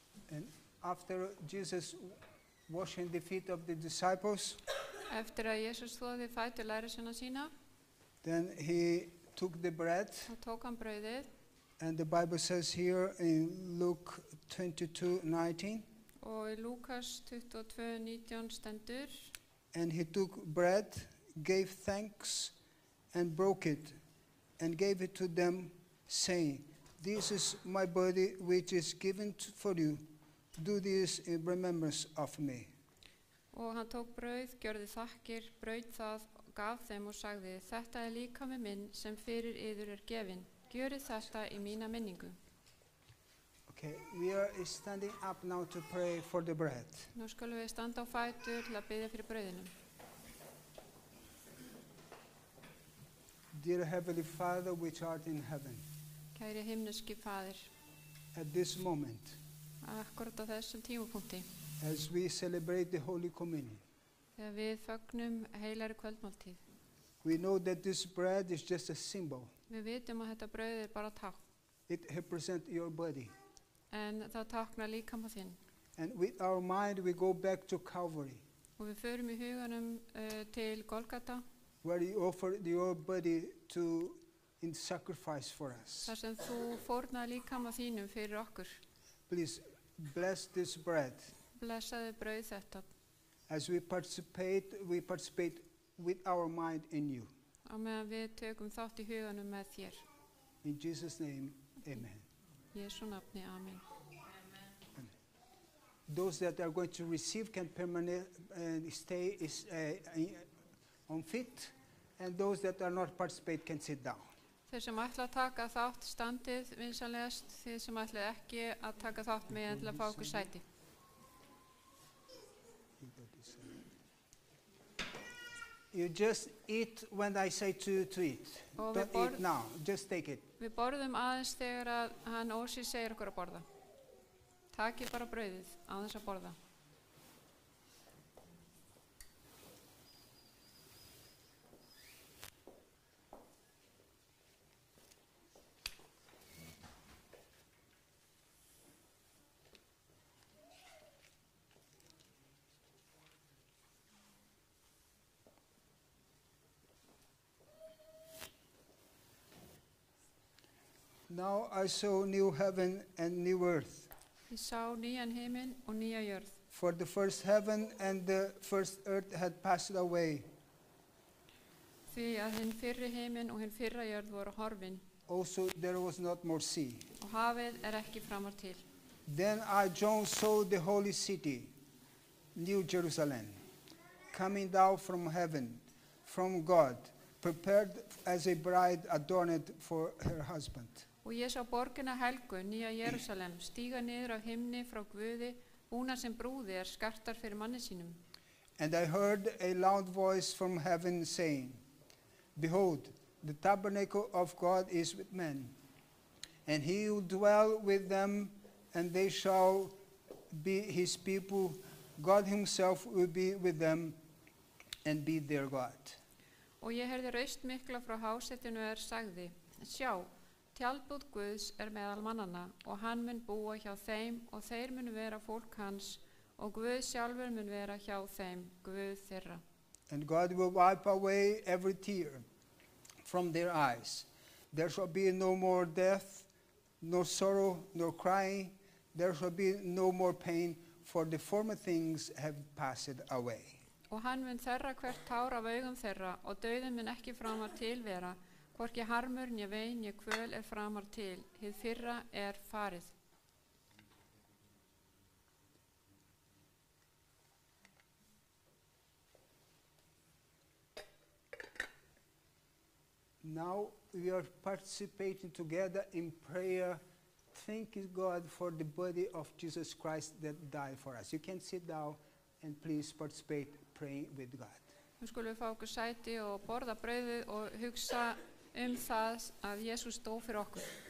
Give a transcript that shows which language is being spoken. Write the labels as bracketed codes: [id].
[en] And after Jesus washing the feet of the disciples, [is] Eftir að Jesús þvoði fætur lærisveina sína, [en] then he took the bread, [is] þá tók hann brauðið [en] and the Bible says here in Luke 22:19, [is] og í Lúkas 22:19 stendur: [en] and he took bread, gave thanks, and broke it, and gave it to them, saying, "This is my body which is given for you. Do this in remembrance of me." [is] Og hann tók brauð, gjörði þakkir, braut það, gaf þeim og sagði: Þetta er líkami minn sem fyrir yður er gefinn. Gjörið þetta í mína minningu. [en] Okay, we are standing up now to pray for the bread. [is] Nú skulum við standa á fætur til að biðja fyrir brauðinu. [en] Dear Heavenly Father, which art in heaven, [is] Kæri himneski faðir, [en] at this moment, [is] akkurat á þessum tímapunkti, [en] as we celebrate the Holy Communion, [is] þegar við fögnum heilari kvöldmáltíð, [en] we know that this bread is just a symbol. [is] við vitum að þetta brauð er bara tákn, [en] It represents your body. [is] en það táknar líkama þinn. [en] And with our mind, we go back to Calvary, [is] Og við förum í huganum til Golgata, [en] where you offered your body in sacrifice for us. [is] þar sem þú fórnaði líkama þínum fyrir okkur. [en] Please bless this bread. [is] Blessaði brauð þetta, [en] As we participate with our mind in you. [is] á meðan við tökum þátt í huganum með þér. [en] In Jesus' name, amen. [is] Í Jesú nafni, amen. [en] Those that are going to receive can stay on feet, and those that are not participate can sit down. [is] Þeir sem ætla að taka þátt standið vinsamlegast, þeir sem ætla ekki að taka þátt með en til að fá okkur sæti. [en] You just eat when I say to eat. [is] Og [en] Don't eat now, just take it. [is] Við borðum aðeins þegar að hann Ósi segir okkur að borða. Takið bara brauðið aðeins að borða. [en] Now I saw new heaven and new earth. [is] Ég sá nýjan himinn og nýja jörð. [en] For the first heaven and the first earth had passed away. [is] Því að hinn fyrri himinn og hinn fyrra jörð voru horfin [en] Also there was not more sea. [is] og hafið er ekki framar til. [en] Then I, John, saw the holy city, New Jerusalem, coming down from heaven, from God, prepared as a bride adorned for her husband. [is] Og ég sá borgina helgu, nýja Jerúsalem, stíga niður af himni frá Guði, búna sem brúði er skartar fyrir manni sínum. [en] And I heard a loud voice from heaven saying, "Behold, the tabernacle of God is with men, and he will dwell with them, and they shall be his people. God himself will be with them and be their God." [is] Og ég heyrði raust mikla frá hásettinu sagði, sjá, tjaldbúð Guðs er meðal mannanna og hann mun búa hjá þeim og þeir mun vera fólk hans og Guð sjálfur mun vera hjá þeim, Guð þeirra. [en] And God will wipe away every tear from their eyes. There shall be no more death, nor sorrow, nor crying. There shall be no more pain, for the former things have passed away. [is] Og hann mun þerra hvert tár af augum þeirra og dauðin mun ekki framar til vera, hvorki harmur, né vein, né kvöl er framar til, hið fyrra er farið. [en] Now we are participating together in prayer, thanking God for the body of Jesus Christ that died for us. You can sit down and please participate praying with God. [is] Nú skulum við fá okkur sæti og borða brauðið og hugsa það að Jesús dó fyrir okkur.